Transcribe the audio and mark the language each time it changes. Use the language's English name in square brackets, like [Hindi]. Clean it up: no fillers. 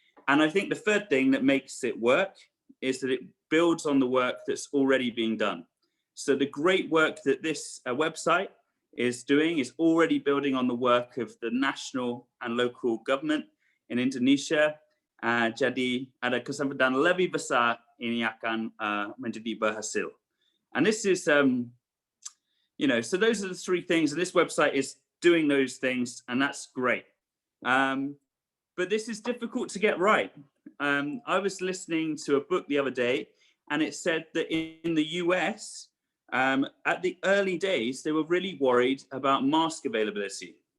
[English] And I think the third thing that makes it work is that it builds on the work that's already being done. So the great work that this website is doing is already building on the work of the national and local government in Indonesia. [Indonesian] Jadi ada kesempatan lebih besar ini akan menjadi berhasil. [English] And this is, you know, so those are the three things, and this website is doing those things, and that's great. But this is difficult to get right. I was listening to a book the other day, and it said that in the US, at the early days, they were really worried about mask availability.